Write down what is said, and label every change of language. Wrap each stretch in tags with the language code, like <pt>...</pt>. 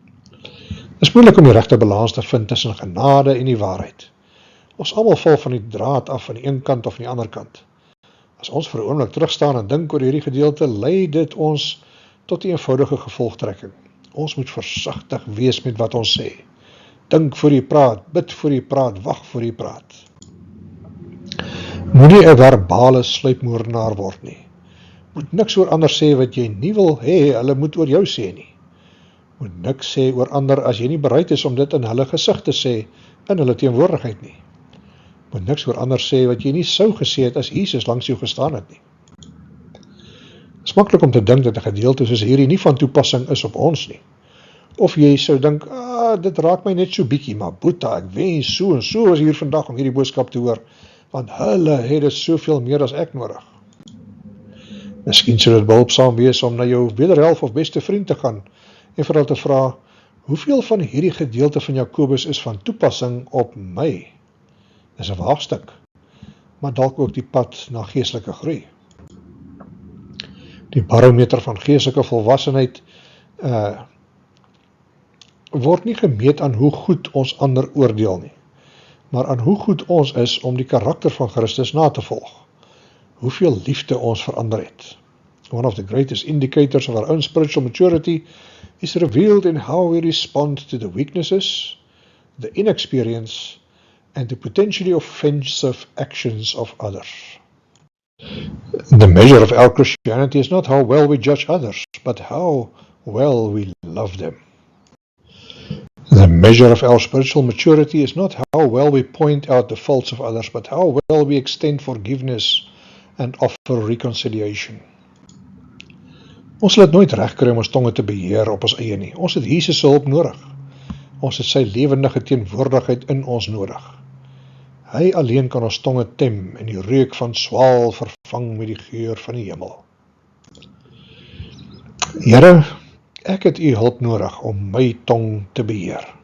<af>Dit is moeilik om die regte balans te vind tussen genade en die waarheid. Ons almal val van die draad af van die een kant of van die ander kant. As ons vir 'n oomblik terugstaan en dink oor hierdie gedeelte, lei dit ons tot 'n eenvoudige gevolgtrekking. Ons moet versigtig wees met wat ons sê. Dink voor jy praat, bid voor jy praat, wag voor jy praat. Moenie 'n verbale sluipmoordenaar word nie. Moet niks oor ander sê wat jy nie wil hê hulle moet oor jou sê nie. Moet niks sê oor ander as jy nie bereid is om dit in hulle gesig te sê in hulle teenwoordigheid nie. Moet niks oor ander sê wat jy nie sou gesê het as Jesus langs jou gestaan het nie. Het is maklik om te dink dat 'n gedeelte soos hierdie nie van toepassing is op ons nie. Of jy sou dink, dit raak my net so bietjie, maar boeta, ek wens so en so was hier vandag om hierdie boodskap te hoor, want hulle het dit soveel meer as ek nodig. Miskien sou dit behulpsaam wees om na jou wederhelft of beste vriend te gaan en vir hulle te vra, hoeveel van hierdie gedeelte van Jakobus is van toepassing op my? Dis 'n waagstuk, maar dalk ook die pad na geestelike groei. Die barometer van geestelike volwassenheid word nie gemeet aan hoe goed ons ander oordeel nie, maar aan hoe goed ons is om die karakter van Christus na te volg. Hoeveel liefde ons vir ander het.</af> <en>One of the greatest indicators of our own spiritual maturity is revealed in how we respond to the weaknesses, the inexperience, and the potentially offensive actions of others. The measure of our Christianity is not how well we judge others, but how well we love them. The measure of our spiritual maturity is not how well we point out the faults of others, but how well we extend forgiveness and offer reconciliation.</en> <af>Ons sal dit nooit regkry om ons tonge te beheer op ons eie nie. Ons het Jesus se hulp nodig. Ons het sy lewendige teenwoordigheid in ons nodig. Hy alleen kan ons tonge tem en die reuk van swaal vervang met die geur van die hemel. Here, ek het u hulp nodig om my tong te beheer.</af>